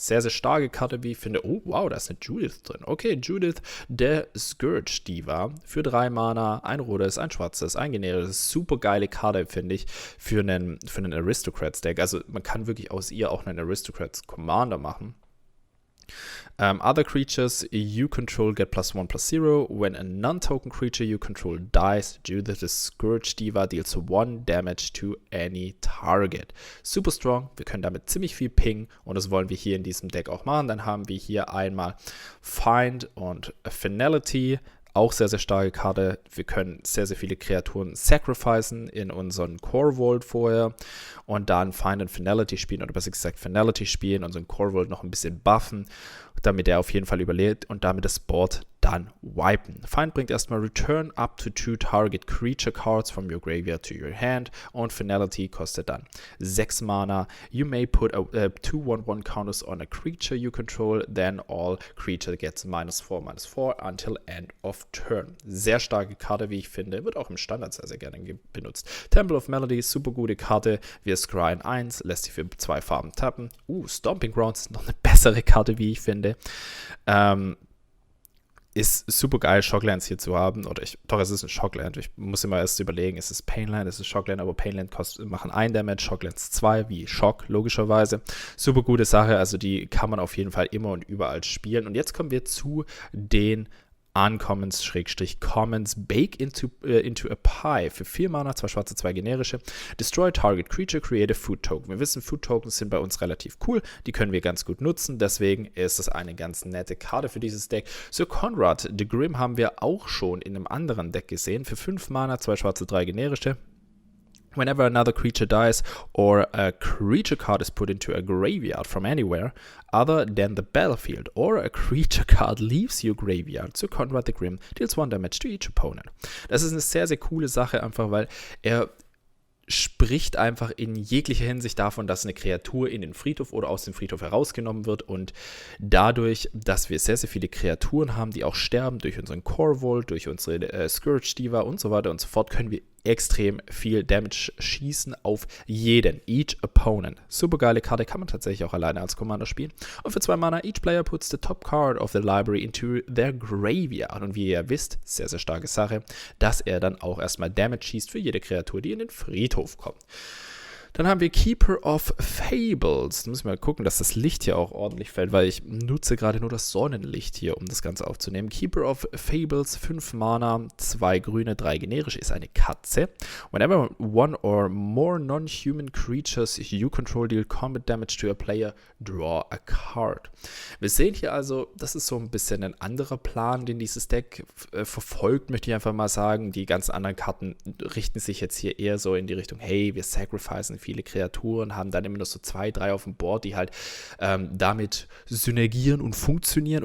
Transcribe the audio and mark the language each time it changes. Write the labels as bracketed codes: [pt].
[de] Sehr, sehr starke Karte, wie ich finde. Oh, wow, da ist eine Judith drin. Okay, Judith, der Scourge Diva. Für 3 Mana, ein rotes, ein schwarzes, ein generisches. Super geile Karte, finde ich, für einen Aristocrats-Deck. Also man kann wirklich aus ihr auch einen Aristocrats-Commander machen. [en] Other creatures you control get +1/+0. When a non-token creature you control dies, Judith the Scourge Diva deals 1 damage to any target. Super strong, [de] wir können damit ziemlich viel pingen und das wollen wir hier in diesem Deck auch machen. Dann haben wir hier einmal Find und Finality. Auch sehr, sehr starke Karte. Wir können sehr, sehr viele Kreaturen sacrificen in unseren Core Vault vorher und dann Find and Finality spielen oder besser gesagt Finality spielen, unseren Core Vault noch ein bisschen buffen, damit er auf jeden Fall überlebt und damit das Board dann wipen. Find bringt erstmal [en] Return up to 2 target creature cards from your graveyard to your hand [de] und Finality kostet dann 6 Mana. [en] You may put 2 1/1 counters on a creature you control, then all creature gets -4/-4 until end of turn. [de] Sehr starke Karte, wie ich finde, wird auch im Standard sehr, sehr gerne benutzt. Temple of Melody, super gute Karte. Wir scryen 1, lässt sich für 2 Farben tappen. Stomping Grounds ist noch eine bessere Karte, wie ich finde. Ist super geil, Shocklands hier zu haben. Doch, es ist ein Shockland. Ich muss immer erst überlegen, ist es Painland, ist es Shockland, aber Painland machen 1 Damage, Shocklands 2, wie Shock, logischerweise. Super gute Sache, also die kann man auf jeden Fall immer und überall spielen. Und jetzt kommen wir zu den Uncommons, Commons, Bake into a Pie. Für 4 Mana, 2 schwarze, 2 generische. [en] Destroy target creature, create a food token. [de] Wir wissen, Food Tokens sind bei uns relativ cool. Die können wir ganz gut nutzen. Deswegen ist es eine ganz nette Karte für dieses Deck. So Conrad the Grim haben wir auch schon in einem anderen Deck gesehen. Für 5 Mana, 2 schwarze, 3 generische. [en] Whenever another creature dies or a creature card is put into a graveyard from anywhere other than the battlefield or a creature card leaves your graveyard, so Conrad the Grim deals 1 damage to each opponent. [de] Das ist eine sehr, sehr coole Sache, einfach weil er spricht einfach in jeglicher Hinsicht davon, dass eine Kreatur in den Friedhof oder aus dem Friedhof herausgenommen wird und dadurch, dass wir sehr, sehr viele Kreaturen haben, die auch sterben durch unseren Core Vault, durch unsere Scourge Diva und so weiter und so fort, können wir extrem viel Damage schießen auf jeden, [en] each opponent. [de] Super geile Karte, kann man tatsächlich auch alleine als Commander spielen. Und für 2 Mana, [en] each player puts the top card of the library into their graveyard. [de] Und wie ihr wisst, sehr, sehr starke Sache, dass er dann auch erstmal Damage schießt für jede Kreatur, die in den Friedhof kommt. Dann haben wir Keeper of Fables. Da müssen wir mal gucken, dass das Licht hier auch ordentlich fällt, weil ich nutze gerade nur das Sonnenlicht hier, um das Ganze aufzunehmen. Keeper of Fables, 5 Mana, 2 grüne, 3 generische, ist eine Katze. [en] Whenever 1 or more non-human creatures you control deal combat damage to a player, draw a card. [de] Wir sehen hier also, das ist so ein bisschen ein anderer Plan, den dieses Deck verfolgt, möchte ich einfach mal sagen. Die ganzen anderen Karten richten sich jetzt hier eher so in die Richtung, hey, wir sacrificen viele Kreaturen, haben dann immer nur so 2, 3 auf dem Board, die halt damit synergieren und funktionieren.